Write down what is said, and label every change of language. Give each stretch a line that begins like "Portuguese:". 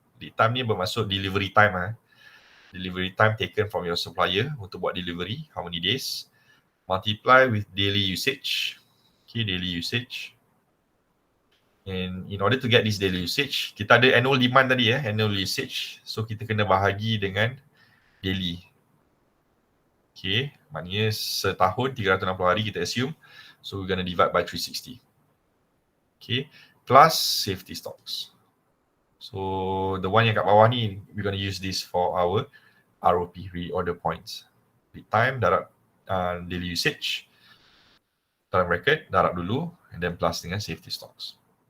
English: Lead time
Malay: ni bermaksud
English: delivery time. Delivery time taken from your supplier
Malay: untuk buat
English: delivery, how many days, multiply with daily usage. Okay, daily usage. And in order to get this daily usage,
Malay: kita ada
English: annual demand
Malay: tadi
English: annual usage.
Malay: So kita kena bahagi dengan daily. Okay, maknanya setahun 360 hari kita
English: assume. So we're going to divide by 360. Okay, plus safety stocks. So the one
Malay: yang kat bawah ni,
English: we're going to use this for our ROP, reorder points. Lead time,
Malay: darab
English: daily usage,
Malay: dalam
English: bracket,
Malay: darab dulu,
English: and then plus
Malay: dengan
English: safety stocks.